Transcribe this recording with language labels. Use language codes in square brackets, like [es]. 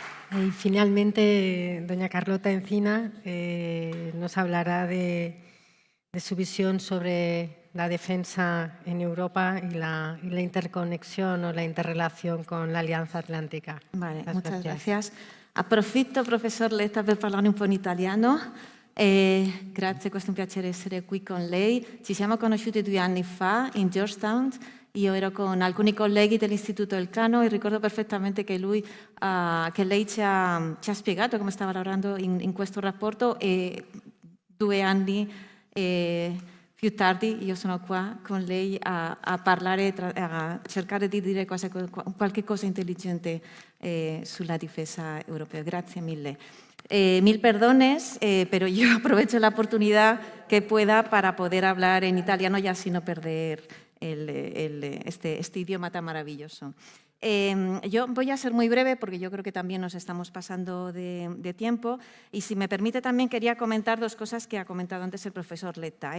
[es] Y finalmente, doña Carlota Encina nos hablará de su visión sobre la defensa en Europa y la interconexión o la interrelación con la Alianza Atlántica. Vale, muchas gracias. [it] Approfitto, professor Letta, per parlare un po' in italiano. Grazie, questo è un piacere essere qui con lei. Ci siamo conosciuti 2 anni fa in Georgetown. Io ero con alcuni colleghi dell'Istituto Elcano e ricordo perfettamente che lei ci ha spiegato come stava lavorando in questo rapporto, e 2 anni più tardi io sono qua con lei a parlare, a cercare di dire qualche cosa intelligente sulla difesa europea. Grazie mille. [es] Mil perdones, pero yo aprovecho la oportunidad que pueda para poder hablar en italiano y así no perder este idioma tan maravilloso. Yo voy a ser muy breve porque yo creo que también nos estamos pasando de tiempo, y si me permite también quería comentar 2 cosas que ha comentado antes el profesor Letta.